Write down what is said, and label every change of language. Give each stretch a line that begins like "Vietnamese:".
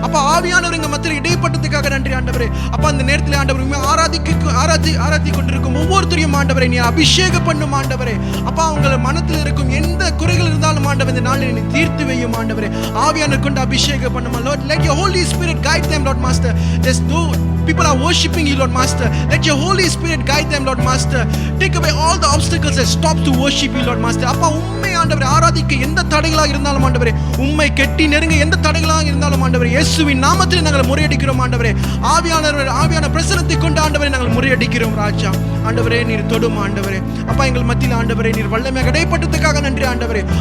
Tamil: அப்பா, ஆவியானவர் எங்கள் மத்தியில் இடைப்பட்டதுக்காக நன்றி ஆண்டவரே. அப்பா, அந்த நேரத்தில் ஆண்டவர் உம்மை ஆராதி கொண்டிருக்கும் ஒவ்வொருத்தரையும் ஆண்டவரை நீ அபிஷேகம் பண்ணும் ஆண்டவரே. அப்பா, உங்கள் மனத்தில் இருக்கும் எந்த குறைகள் இருந்தாலும் ஆண்டவர் இந்த நாளில் நீ தீர்த்து வையும் ஆண்டவரே. ஆவியானவர் கொண்டு அபிஷேகம் பண்ணுமா Lord.
English: Let your Holy Spirit guide them, Lord Master. There's no people are worshiping you, Lord Master. Let your Holy Spirit guide them, Lord Master. Take away all the obstacles that stops to worship you, Lord Master.
Tamil: அப்பா, உம்மை ஆண்டவரே ஆராதிக்க எந்த தடைகளாக இருந்தாலும் ஆண்டவரே, உம்மை கெட்டி நெருங்க எந்த தடைகளாக இருந்தாலும் ஆண்டவரே, இயேசுவின் நாமத்தில் நாங்கள் முறையடிக்கிறோம் ஆண்டவரே. ஆவியான பிரசன்னத்தை கொண்டு ஆண்டவரே நாங்கள் முறையடிக்கிறோம் ராஜா. ஆண்டவரே, நீர் தொடும் ஆண்டவரே. அப்பா, எங்கள் மத்தியில் ஆண்டவரே நீர் வல்லமையாக இடைப்பட்டதுக்காக நன்றி ஆண்டவரே.